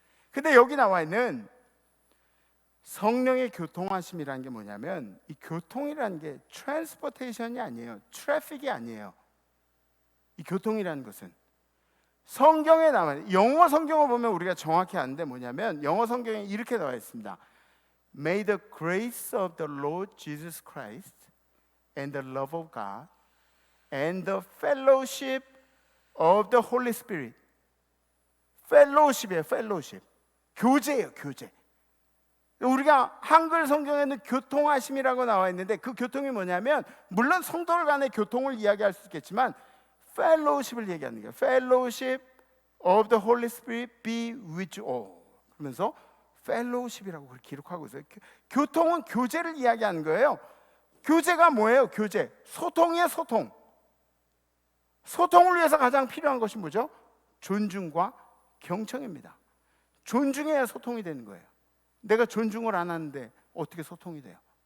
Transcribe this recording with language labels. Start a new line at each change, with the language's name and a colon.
Korean: 근데 여기 나와 있는 성령의 교통하심이라는 게 뭐냐면 이 교통이라는 게 트랜스포테이션이 아니에요. 트래픽이 아니에요. 이 교통이라는 것은 성경에 나와 있는, 영어 성경을 보면 우리가 정확히 아는데 뭐냐면 영어 성경에 이렇게 나와 있습니다.
English: May the grace of the Lord Jesus Christ and the love of God and the fellowship of the Holy Spirit.
Korean: fellowship이에요. fellowship. 교제예요. 교제. 우리가 한글 성경에는 교통하심이라고 나와 있는데 그 교통이 뭐냐면 물론 성도들 간의 교통을 이야기할 수 있겠지만 fellowship을 얘기하는 거예요.
English: fellowship of the Holy Spirit be with you all.
Korean: 그러면서 fellowship이라고 그렇게 기록하고 있어요. 교통은 교제를 이야기하는 거예요. 교제가 뭐예요? 교제. 소통이에요. 소통. 소통을 위해서 가장 필요한 것이 뭐죠? 존중과 경청입니다. 존중해야 소통이 되는 거예요. 내가 존중을 안 하는데 어떻게 소통이 돼요?